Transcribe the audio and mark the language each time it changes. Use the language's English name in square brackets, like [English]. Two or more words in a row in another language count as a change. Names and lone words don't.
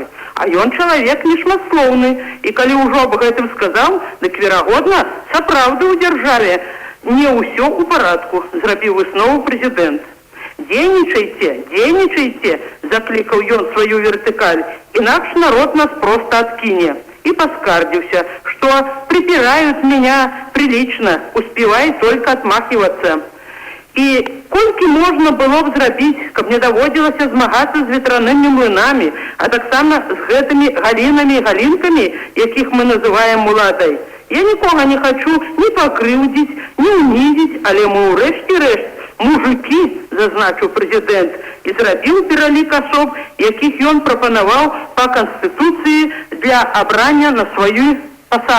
[Belarusian] А ён чалавек нешматслоўны, і калі ўжо аб гэтым сказаў, дык верагодна, сапраўды ў дзяржаве не ўсё ў парадку, зрабіў выснову прэзідэнт. «Дзейнічайце, дзейнічайце», заклікаў ён сваю вертыкаль, «інакш народ нас проста адкіне». [Russian] И поскардился, что припирают меня прилично, успевай только отмахиваться. [Belarusian] І колькі можна было б зрабіць, каб не даводзілася змагацца з ветранымі млынамі, а таксама з гэтымі галінамі і галінкамі, якіх мы называем уладай. Я нікога не хочу ні пакрыўдзіць, ні ўнізіць, але мы ўрэшце-рэшт мужики, зазначыў прэзідэнт, і зрабіў пералік асоб, якіх ён прапанаваў па Канстытуцыі для абрання на свае пасады.